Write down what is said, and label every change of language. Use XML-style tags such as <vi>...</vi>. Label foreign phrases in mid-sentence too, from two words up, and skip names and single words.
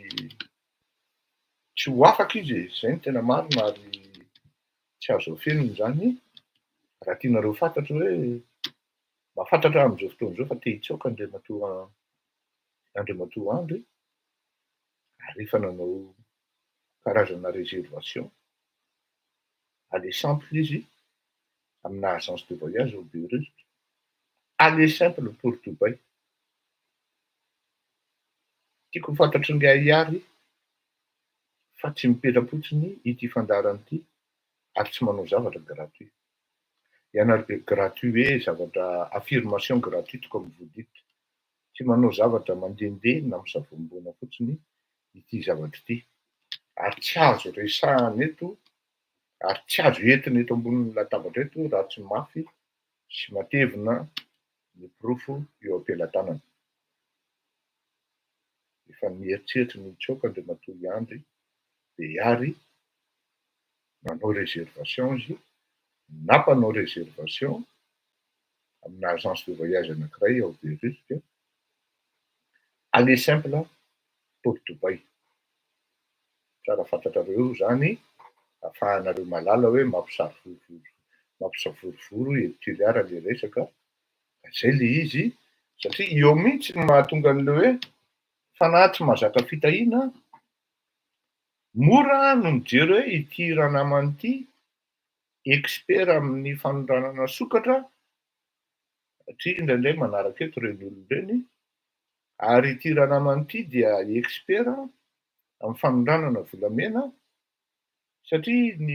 <mg>ho afaka izy, zay no tena marina, ary tsy azo afenina zany raha tianareo fantatro hoe mahafantatra amin'izao fotoana izao fa te hitsoaka Andriamatoa Andry, ary efa nanao karazana réservation,</mg> <fr>aller simple</fr> <mg>izy amina</mg> <fr>agence de voyage</fr> <mg>au Beirut,</mg> <fr>aller simple pour Dubaï.</fr> <mg>Tiako ho fantatry ny Iary fa tsy mipetra-potsiny ity fandaharana ity, ary tsy manao zavatra gratuit.</mg> <fr>Il y en a gratuit</fr> <mg>hoe zavatra</mg> <fr>affirmation gratuite comme vous dites,</fr> <mg>tsy manao zavatra mandehandeha na misavombona fotsiny ity zavatra ity, ary tsy azo resahana eto, ary tsy azo entina eto ambonin'ny latabatra eto raha tsy mafy sy matevina ny porofo eo am-pelantanana. Efa nieritreritry ny hitsoaka Andriamatoa Andry de Iary, nanao réservation izy, na mpanao réservation amina</mg> <fr>agence de voyage</fr> <mg>anankiray ao Beirut,</mg> <fr>aller simple pour Dubaï.</fr> <mg>Tsara fantatrareo zany ahafahanareo malala hoe mampisavorovoro étudiara le resaka. Zay le izy satria eo mihitsy no mahatonga an'le hoe fanahy tsy mahazaka fitahiana, mora no mijery hoe ity ranamany ity expert amin'ny fanondranana sokatra, satria indraindray manaraka eto reny olona reny, ary ity ranamany ity dia expert amin'ny fanondranana volamena, satria ny</mg>